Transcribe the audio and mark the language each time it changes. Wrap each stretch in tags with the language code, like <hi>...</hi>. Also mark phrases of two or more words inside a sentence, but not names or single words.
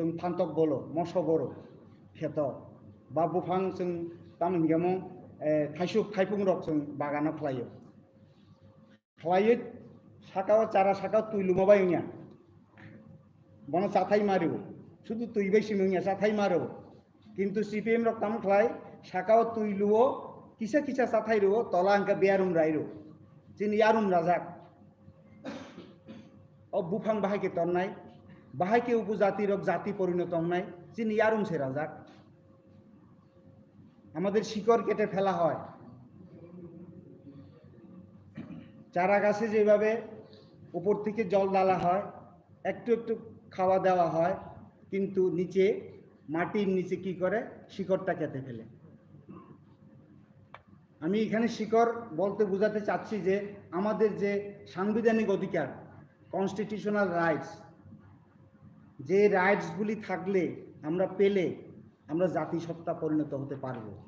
<trp>फान्थक बलो मसो बरो खेत बा बुफां जों तामहिगामो थाइफुं रक जों बागानाव खालायो साकाव चारा साकाव तुइलुमा बायनिया बन चाथाय मारिव शुधु तुइबाय सिमनिया चाथाय मारो किन्तु सिपिएम रक ताम खलाय साकाव तुइलुओ किसा किसा चाथाय रो तला अंका बेयारुम राइरो जिन यारुम राजाक ओ बुफां बाहायके तन्नाय बाहायके उपजाति रक जाति परिणत हनाय जिन यारुम से राजाक</trp> <bn>আমাদের শিকড় কেটে ফেলা হয় চারা গাছে যেভাবে উপর থেকে জল ঢালা হয় একটু একটু খাওয়া দেওয়া হয় কিন্তু নিচে মাটির নিচে কি করে শিকড়টা কেটে ফেলে আমি এখানে শিকড় বলতে বোঝাতে চাচ্ছি যে আমাদের যে সাংবিধানিক অধিকার,</bn> <en>constitutional rights,</en> <bn>যে রাইটসগুলি থাকলে আমরা পেলে আমরা জাতিসত্তা পরিণত হতে পারব।</bn>